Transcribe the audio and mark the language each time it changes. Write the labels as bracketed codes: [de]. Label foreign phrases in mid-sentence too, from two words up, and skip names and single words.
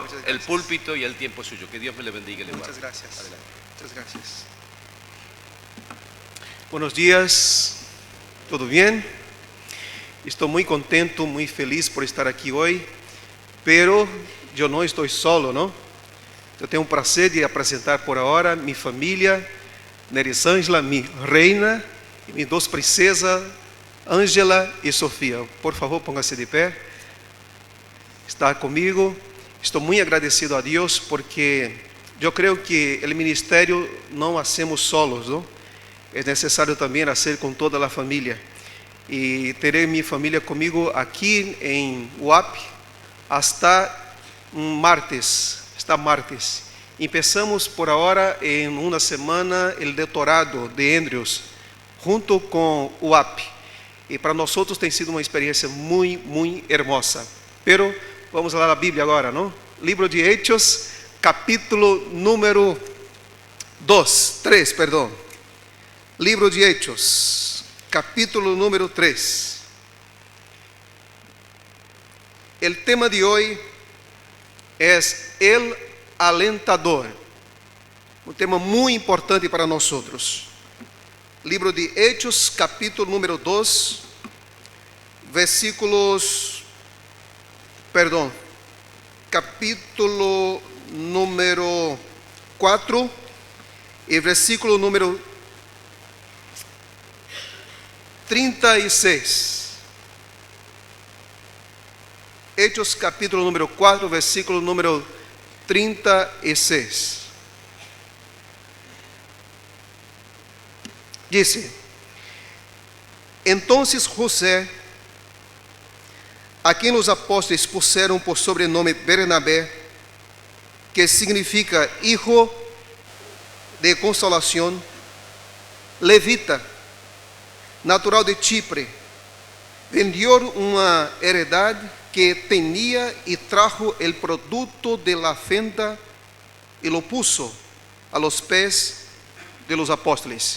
[es] El púlpito y el tiempo es suyo. Que Dios me le bendiga y le guarde. Muchas gracias. Adelante. Muchas gracias. Buenos días. ¿Todo bien? Estoy muy contento, muy feliz por estar aquí hoy. Pero yo no estoy solo, ¿no? [pt] Eu tenho o prazer de apresentar por agora minha família, Nerisângela, minha reina, e minhas 2 princesas, Ângela e Sofia. Por favor, ponga-se de pé. Está comigo. Estou muito agradecido a Deus porque eu creio que o ministério não [es] hacemos solos, [pt] não? É necessário também fazer com toda a família. E terei minha família comigo aqui em UAP [es] hasta martes. Martes. [pt] Empezamos por agora em uma semana o doutorado de Andrews junto com o UAP e para nós outros tem sido uma experiência muito hermosa. Pero vamos lá na Bíblia agora, não? Livro de Hechos, capítulo número 3. Livro de Hechos, capítulo número 3. O tema de hoje é [es] el alentador, [pt] um tema muito importante para nós outros. Livro de Hechos, capítulo número 2, capítulo número 4 e versículo número 36. [es] Hechos capítulo número 4, versículo número 36. Dice: Entonces José, [pt] a quem os apóstolos puseram por sobrenome [es] Bernabé, que significa hijo de consolación, levita, natural de Chipre, vendió uma heredade que tenía y trajo el producto de la venta y lo puso a los pies de los apóstoles.